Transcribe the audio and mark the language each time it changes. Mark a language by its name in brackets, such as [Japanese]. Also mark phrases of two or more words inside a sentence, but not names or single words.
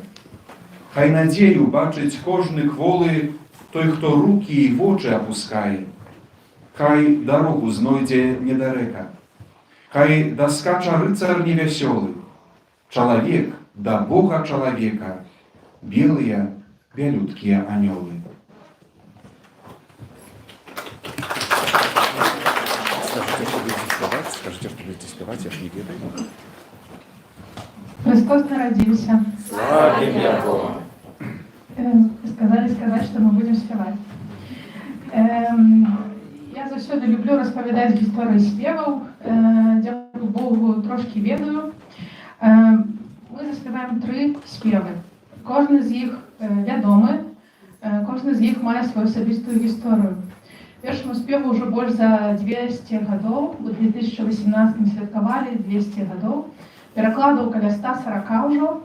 [Belarusian] Хай надзею бачыць кожны кволы той, хто рукі і вочы апускае. Хай дарогу знойдзе недарэка. Хай даскача рыцар невясёлы. Чалавек да Бога чалавека, белыя бялюткія анёлы. [Russian] Скажите, что будете спевать, [Belarusian] я ж не ведаю. [Russian] Христос народился. Славим Бога. Сказать, что мы будем спевать. [Belarusian] Я заўсёды люблю распавядаць гісторыі спеваў, дзякую Богу, трошкі ведаю. Мы заспяваем 3 спевы. кожны з іх вядомы, кожны з іх мае сваю асабістую гісторыю. Першаму спеву ўжо больш за 200 гадоў, у 2018 святкавалі 200 гадоў, перакладаў каля 140 ўжо.